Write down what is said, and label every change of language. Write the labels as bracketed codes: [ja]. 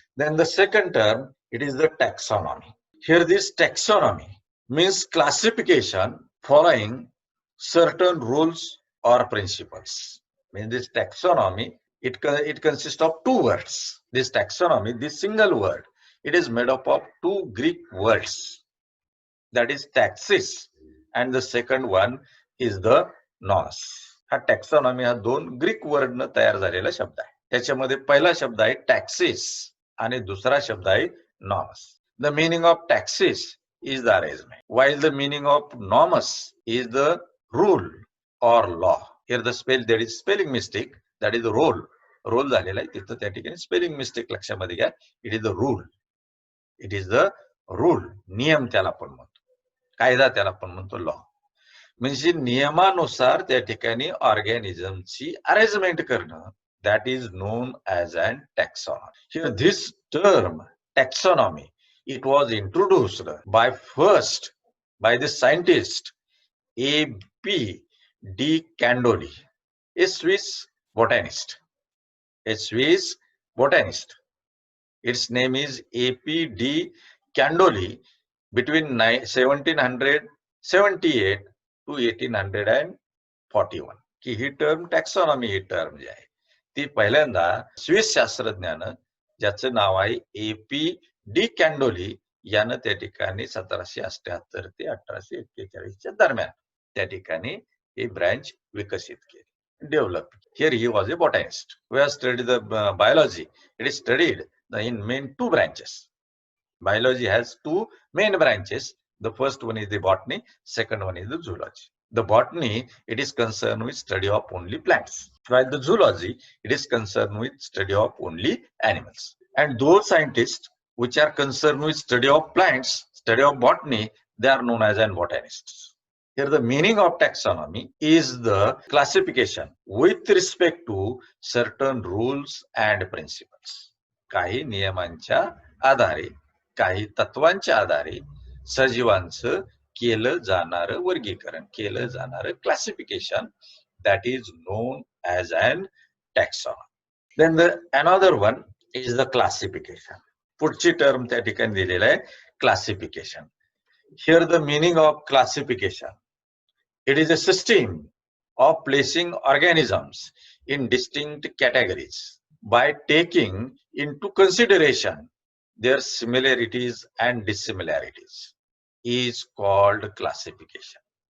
[en] Then the second term, it is the taxonomy. Here this taxonomy means classification following certain rules or principles. Means this taxonomy, it consists of two words. This taxonomy, this single word, it is made up of two Greek words. That is taxis, and the second one is the nous. [mr] हा taxonomy हा दोन Greek वर्डनं तयार झालेला शब्द आहे. त्याच्यामध्ये पहिला शब्द आहे टॅक्सिस आणि दुसरा शब्द आहे nomos. [en] The meaning of taxis is the arrangement, while the meaning of nomus is the rule or law. Here there is spelling mistake, that is the role. [mr] Role झालेला आहे तिथं त्या ठिकाणी स्पेलिंग मिस्टेक लक्षामध्ये घ्या. [en] it is the rule, it is the rule, [mr] नियम त्याला आपण म्हणतो, कायदा त्याला आपण म्हणतो लॉ. म्हणजे नियमानुसार त्या ठिकाणी ऑर्गॅनिझमची अरेंजमेंट करणं, [en] That is known as an taxonomy. Here this term taxonomy, it was introduced by the scientist A.P. de Candolle, a Swiss botanist. Its name is A.P. de Candolle. Between 1778 to 1841 [mr] की ही term taxonomy ही term जी आहे ती पहिल्यांदा Swiss शास्त्रज्ञानं, ज्याचं नाव आहे A.P. D कॅन्डोली, यानं त्या ठिकाणी 1778 ते 1841 दरम्यान त्या ठिकाणी ही ब्रँच विकसित केली, develop. [en] Here he was a botanist. We have studied the biology. It is studied in main two branches. Biology has two main branches. The first one is the botany, second one is the zoology. The botany, it is concerned with study of only plants, while the zoology, it is concerned with study of only animals. And those scientists which are concerned with study of plants, study of botany, they are known as botanists. Here the meaning of taxonomy is the classification with respect to certain rules and principles. [mr] काही नियमांच्या आधारे, काही तत्वांच्या आधारे सजीवांचं केलं जाणारं वर्गीकरण, केलं जाणारं classification, [en] that is known as an taxonomy. Then another one is the classification. [mr] पुढची टर्म त्या ठिकाणी दिलेलं आहे classification. [en] Here the meaning of classification, it is a system of placing organisms in distinct categories by taking into consideration their similarities and dissimilarities is called classification.